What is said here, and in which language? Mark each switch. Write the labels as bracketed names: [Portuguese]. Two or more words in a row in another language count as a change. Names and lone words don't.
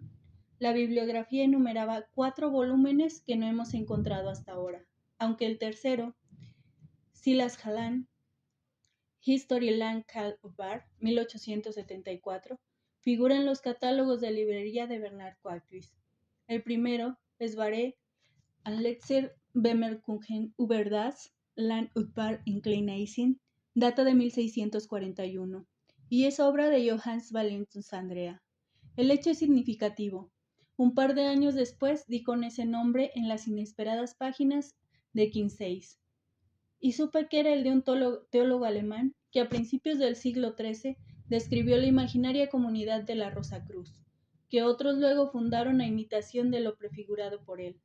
[Spanish] La bibliografía enumeraba 4 volúmenes que no hemos encontrado hasta ahora, aunque el tercero, Silas Jalan, History Land Udvar, 1874, figura en los catálogos de librería de Bernard Quacquis. El primero, Svare Anletzer Bemerkungen über das Land Udvar in Kleinasien, data de 1641, y es obra de Johannes Valentus Andrea. El hecho es significativo. Un par de años después di con ese nombre en las inesperadas páginas de Quinceis, y supe que era el de un teólogo alemán que a principios del siglo XIII describió la imaginaria comunidad de la Rosacruz, que otros luego fundaron a imitación de lo prefigurado por él.